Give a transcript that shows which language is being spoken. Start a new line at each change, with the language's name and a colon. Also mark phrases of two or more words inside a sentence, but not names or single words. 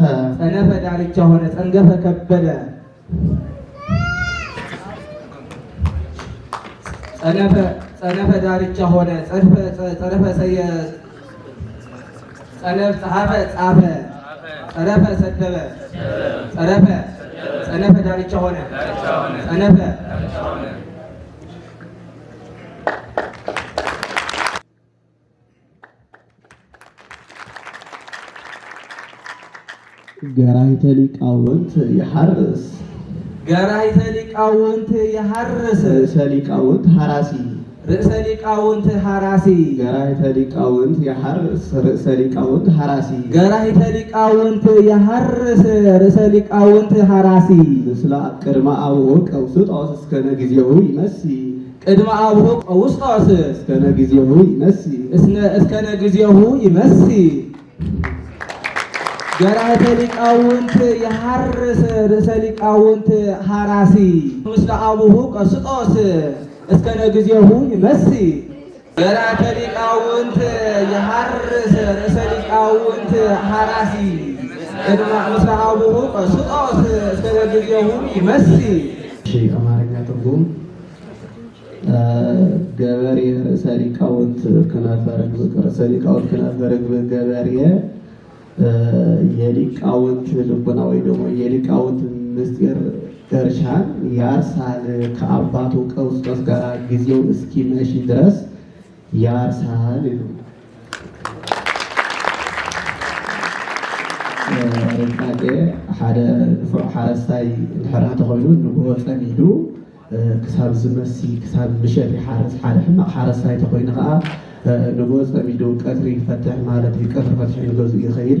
Amharic: ጸነፈ ዳርቻ ሆነ ጸንገፈ ከበደ ጸነፈ ዳርቻ ሆነ ጸረፈ ሰየ ጸሐፈ ጻፈ ጸረፈ ሰደበ ጸነፈ ዳርቻ ሆነ ጸነፈ
Geez: ገራይተ ሊቃውንት ይሐርስ ገራይተ ሊቃውንት ይሐርስ ርእሰ ሊቃውንት ሐራሲ ርእሰ ሊቃውንት ሐራሲ ገራይተ ሊቃውንት ይሐርስ ርእሰ ሊቃውንት ሐራሲ ገራይተ ሊቃውንት ይሐርስ ርእሰ ሊቃውንት ሐራሲ ምስለ ቅድመ አብሁ ቀውስጦስ እስከነ ጊዜው ይመሲ ቅድመ አብሁ ቀውስጦስ እስከነ ጊዜው ይመሲ እስከነ ጊዜው ይመሲ ገራይተ ሊቃውንት ይሐርስ ርእሰ ሊቃውንት ሐራሲ ምስለ አብሁ ቀውስጦስ እስከነ ጊዜው ይመሲ ገራይተ ሊቃውንት ይሐርስ ርእሰ ሊቃውንት ሐራሲ ቅድመ ምስለ አብሁ ቀውስጦስ እስከነ ጊዜው ይመሲ።
Amharic: አማርኛ ትርጉም ገበሬ
Geez: ርእሰ ሊቃውንት ክነፈ ርግብ ርእሰ ሊቃውንት ክነፈ ርግብ
Amharic: ገበሬ የሊቃውንት ልቡና ወይ ደግሞ የሊቃውንት ምስጢር እርሻን ያርሳል። ከአባቱ ቀውስጦስ ጋር ጊዜው እስኪመሽ ድረስ ያርሳል ነው።
Tigrinya: ርቃቄ ሓደ ንፉዕ ሓረስታይ እንድሕር ተኮይኑ ንጉሆ ፀሚዱ ክሳብ ዝመሲ ክሳብ ምሸት ይሓርስ። ሓደ ሕማቅ ሓረስታይ ተኮይኑ ከዓ ንጉሆ ፀሚዱ ቀትሪ ይፈትሕ ማለት እዩ። ቀትሪ ፈትሒ ንገዝኡ ይኸይድ